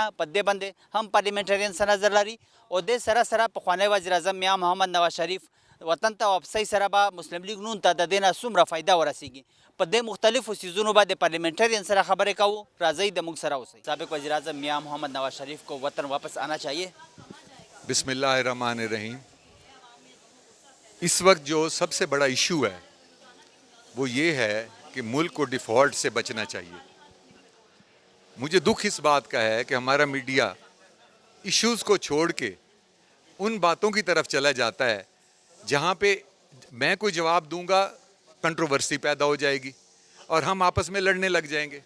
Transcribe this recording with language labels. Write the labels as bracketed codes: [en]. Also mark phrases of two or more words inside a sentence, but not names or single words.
[ps] په دې باندې هم پارلیمنټرین سره نظر لري او د سره پخوانی وزیر اعظم میا محمد نواز شریف وطن ته واپسی سره به مسلم لیگ نون ته د دې نه څومره فایده ورسیږي. په دې مختلفو څیزونو به د پارلیمنټرین سره خبرې کوو. راځئ د موږ سره اوسئ. [ur] سابق وزیر اعظم میا محمد نواز شریف کو وطن واپس آنا چاہیے. [ar] بسم اللہ الرحمن الرحیم. [ur] اس وقت جو سب سے بڑا ایشو ہے وہ یہ ہے کہ ملک کو ڈیفالٹ سے بچنا چاہیے. مجھے دکھ اس بات کا ہے کہ ہمارا میڈیا ایشوز کو چھوڑ کے ان باتوں کی طرف چلا جاتا ہے جہاں پہ میں کوئی جواب دوں گا کنٹروورسی پیدا ہو جائے گی اور ہم آپس میں لڑنے لگ جائیں گے.